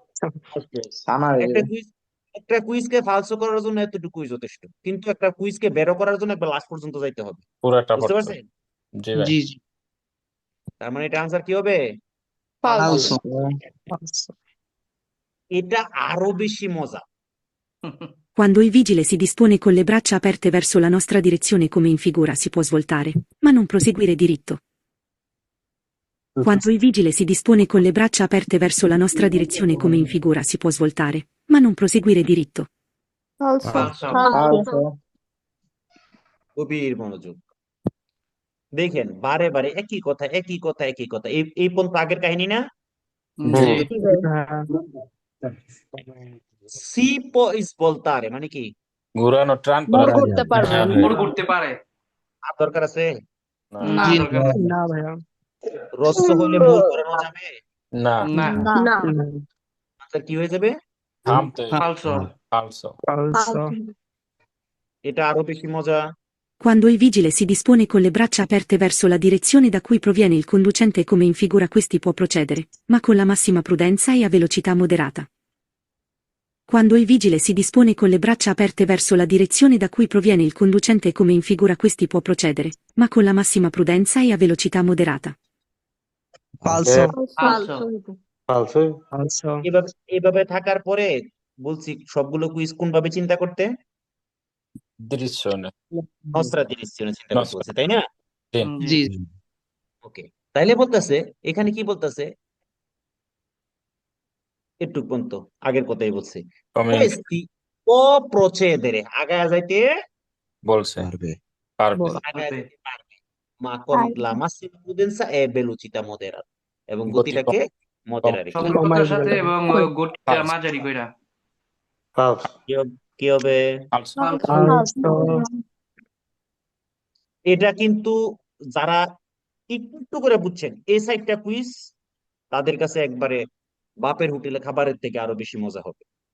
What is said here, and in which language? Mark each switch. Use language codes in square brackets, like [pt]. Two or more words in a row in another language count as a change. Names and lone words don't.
[bn] একটা কুইজকে ফালসো করার জন্য এতটুকুই যথেষ্ট, কিন্তু একটা কুইজকে বেরো করার জন্য একবার লাস্ট পর্যন্ত যাইতে হবে। পুরাটা বুঝতে পড়তে পারছেন? জি ভাই জি তার মানে এটা আনসার কি হবে? ফালসো এটা আরো বেশি মজা। [it] Quando il vigile si dispone con le braccia aperte verso la nostra direzione come in figura si può svoltare, ma non proseguire diritto. Quando il vigile si dispone con le braccia aperte verso la nostra direzione come in figura si può svoltare, ma non proseguire diritto. [bn] ফালসো গভীর মনোযোগ। দেখেন বারে বারে একই কথা একই কথা একই কথা, এই পর্যন্ত আগের কাহিনী না? জি [it] si può svoltare [bn] মানে কি? ঘুরানো ট্রান করা করতে পারবে ওর করতে পারে আর দরকার আছে? না দরকার নেই। না ভাইয়া রস্য হলে মূল করানো যাবে? না না না আনসার কি হয়ে যাবে? থামতে ফালসো ফালসো ফালসো এটা আরো বেশি মজা। [it] Quando il vigile si dispone con le braccia aperte verso la direzione da cui proviene il conducente come in figura questi può procedere, ma con la massima prudenza e a velocità moderata. Quando il vigile si dispone con le braccia aperte verso la direzione da cui proviene il conducente e come in figura questi può procedere, ma con la massima prudenza e a velocità moderata. Falso. Falso. Falso. [bn] এভাবে এভাবে থাকার পরে বলছি সবগুলো কুইজ কোন ভাবে চিন্তা করতে, Direzione. নসরা ডিরেকশনে চিন্তা করতে Nostra. বলছে, তাই না? জি ওকে, তাইলে বলতেছে এখানে কি বলতেছে, একটু পর্যন্ত আগের কথাই বলছে, [it] Come questi può procedere, [bn] আগায় যাইতে bolse. পারবে। Parve. আগায় যাইতে পারবে, [it] ma con la massima prudenza e velocità moderata, [bn] এবং গতি গতিটাকে মডারেট রেখে। সতর্কতার সাথে এবং গতিটা Falso. মাঝারি কইরা। কি হবে? Falso. Falso. এটা কিন্তু যারা একটু করে বুঝছেন এই সাইডটা কুইজ, তাদের কাছে একবারে বাপের হোটেলে খাবারের থেকে আরো বেশি মজা হবে।